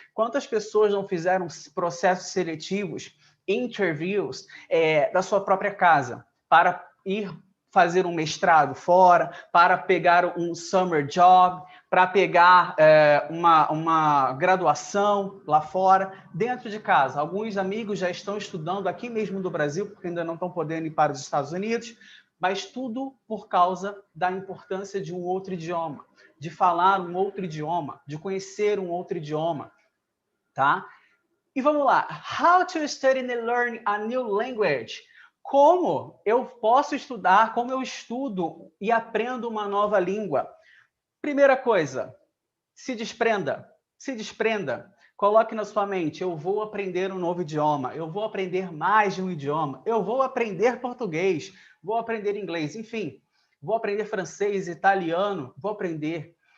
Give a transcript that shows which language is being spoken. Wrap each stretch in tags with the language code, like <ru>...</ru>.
<pt>Quantas pessoas não fizeram processos seletivos, interviews, da sua própria casa, para ir fazer um mestrado fora, para pegar um summer job, para pegar uma graduação lá fora, dentro de casa. Alguns amigos já estão estudando aqui mesmo do Brasil, porque ainda não estão podendo ir para os Estados Unidos, mas tudo por causa da importância de um outro idioma, de falar um outro idioma, de conhecer um outro idioma, tá? E vamos lá.</pt> <en>How to study and learn a new language.</en> <pt>Como eu posso estudar, como eu estudo e aprendo uma nova língua? Primeira coisa, se desprenda. Coloque na sua mente, eu vou aprender um novo idioma, eu vou aprender mais de um idioma, eu vou aprender português, vou aprender inglês, enfim, vou aprender francês, italiano, vou aprender.</pt>